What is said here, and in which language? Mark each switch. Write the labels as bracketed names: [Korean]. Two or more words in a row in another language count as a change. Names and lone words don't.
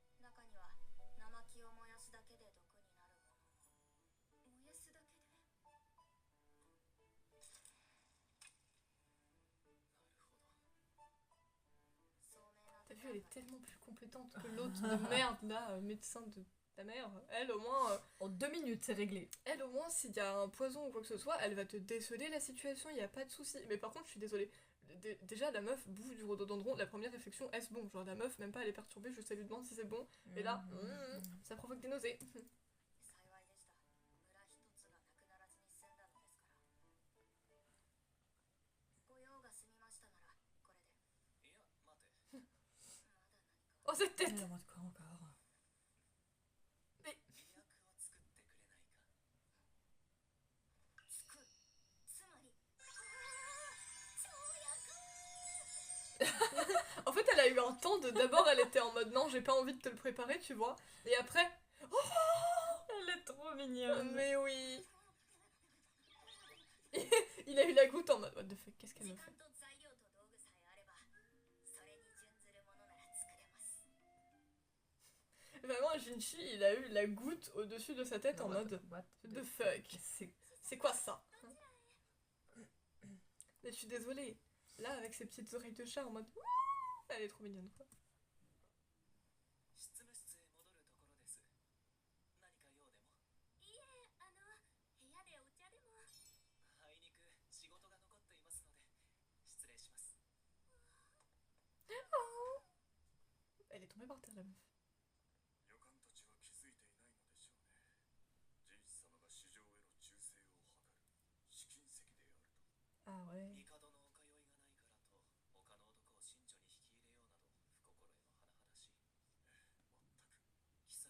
[Japanese] 中には生木を燃やすだけで毒になるものも。燃やすだけで。 [French] T'as vu, elle est tellement plus compétente que l'autre de merde là, médecin de ta mère. Elle au moins, En 2 minutes, c'est réglé. elle au moins s'il y a un poison ou quoi que ce soit, elle va te déceler la situation, il y a pas de souci. Mais par contre, je suis désolée. Déjà la meuf bouffe du rhododendron, la première réflexion est-ce bon? Genre la meuf même pas elle est perturbée, juste elle lui demande si c'est bon. Et là, ça provoque des nausées. [Japanese] 幸いでした。村一つがなくならずに済んだのですから。ご用が済みましたならこれで。いや待て。まだ何か。 [French] Oh cette tête! En mode quoi encore? [Japanese] 医薬を作ってくれないか。つまり。 [French] En fait elle a eu un temps de d'abord elle était en mode non j'ai pas envie de te le préparer tu vois. Et après, Elle est trop mignonne. mais oui! Il a eu la goutte en mode [English] what the fuck, [French] qu'est-ce qu'elle [Japanese] 時 [French] me [Japanese] 間 [French] fait? [Japanese] と材料と道具さえあればそれに準ずるものなら作れます。 [French] Vraiment Jinchi il a eu la goutte au-dessus de sa tête en mode [English] What the fuck? [French] C'est C'est quoi ça? Mais je suis désolée. Là, avec ses petites oreilles de chat en mode ouh, elle est trop mignonne quoi. [Japanese] 執務室へ戻るところです。何か用でも。いえ、部屋でお茶でも。あいにく仕事が残っていますので失礼します。 [French] Elle est tombée par terre la meuf. [Japanese] 予感たちは気づいていないのでしょうね。ジンス様が市場への忠誠を図る試金石であると。 [French] Ah ouais. [Japanese] 帝のお通いがないからと他の男を信女に引き入れようなど不心得の甚だしい。全く。